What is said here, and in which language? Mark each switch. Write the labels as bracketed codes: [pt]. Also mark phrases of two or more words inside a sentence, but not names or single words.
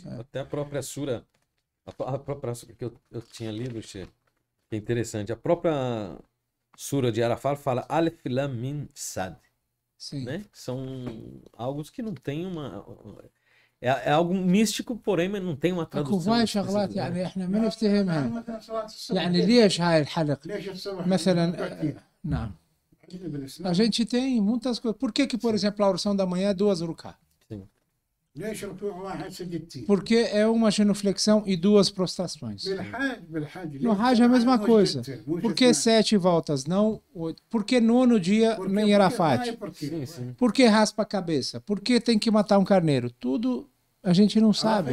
[pt] Até a própria sura, a própria sura que eu tinha lido, que é interessante. A própria sura de Arafat fala [ar] الف لام ميم صاد. [pt] Sim. né? São algo que não tem uma... É algo místico, porém, mas não tem uma [ar] اكو [pt] tradução. [ar] هواي شغلات يعني احنا ما يعني نفتهمها. مثلا صلاة الصبح يعني ليش هاي الحلقة ليش الصبح مثلا ركعتين؟ نعم عندنا بالإسلام [pt] a gente tem muitas coisas. Por que, por exemplo, a oração da manhã é 2 ruká? Sim. [ar] ليش ركوع واحد سجدتين؟ [pt] Porque é uma genuflexão e 2 prostrações. [ar] بالحاج [pt] No Hajj é a mesma coisa. Por que 7 voltas, não 8? Por que 9º dia em Arafat? Sim, sim. Por que raspa a cabeça? Por que tem que matar um carneiro? Tudo a gente não sabe.